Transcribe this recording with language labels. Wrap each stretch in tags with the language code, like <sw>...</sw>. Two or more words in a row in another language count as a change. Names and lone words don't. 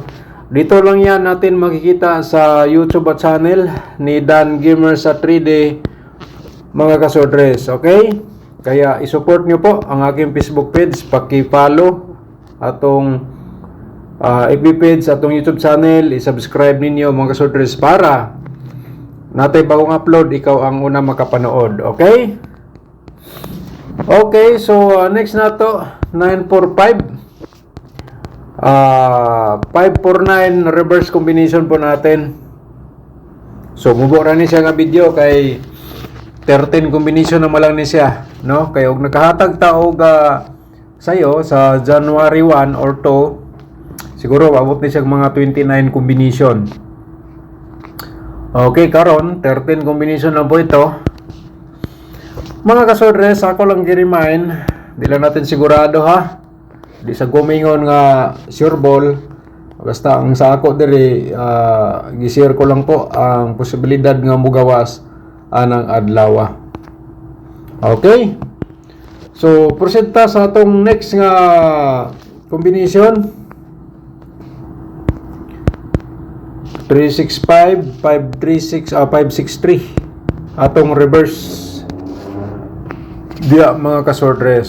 <tl>Dito lang yan natin makikita sa YouTube channel ni Dan Gamer sa 3D mga kasodres.</tl> <ceb>Okay?</ceb> <tl>Kaya i-support nyo po ang aking Facebook page,</tl> <ceb>paki-follow atong FB page, atong YouTube channel, i-subscribe ninyo mga kasodres para natay bagong upload ikaw ang una makapanood. Okay? Okay, so next na to 945 549</ceb> <en>reverse combination</en> <ceb>po natin. So mubo ra ni siya nga video kay 13 combination na malang ni siya no, kay og nakahatag ta og sayo sa January 1 or 2 siguro abot ni siya mga 29 combination. Okay, karon 13 combination na po ito. Mga kasodres, ako lang gi-remind,</ceb> <tl>di lang natin sigurado ha.</tl> <ceb>Di sa gumingon nga</ceb> <en>sure ball.</en> <ceb>Basta ang sa ako diri gi-share ko lang po ang posibilidad nga mugawas anang adlaw. Okay? So proceed ta sa atong next nga combination. 365 536 563 atong reverse dia mga kasodres.</ceb>